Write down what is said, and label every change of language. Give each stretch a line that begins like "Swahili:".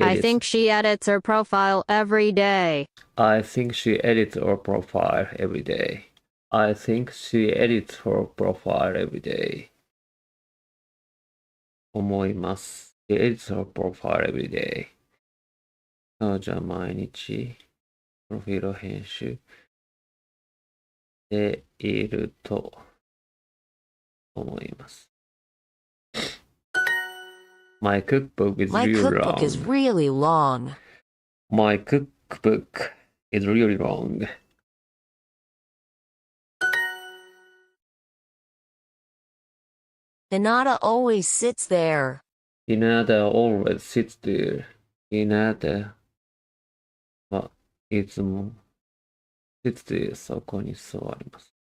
English: edits her profile every day. I think she edits her profile every day. I think she edits her profile every day.
Japanese: 思います。
English: She edits her profile every day.
Japanese: 彼女は毎日プロフィールを編集していると思います。
English: My cookbook is My really cookbook long. is really long. My cookbook is really long. Hinata always sits there. Hinata always sits there.
Japanese: Hinata はいつも
English: sits there
Japanese: そこに座ります。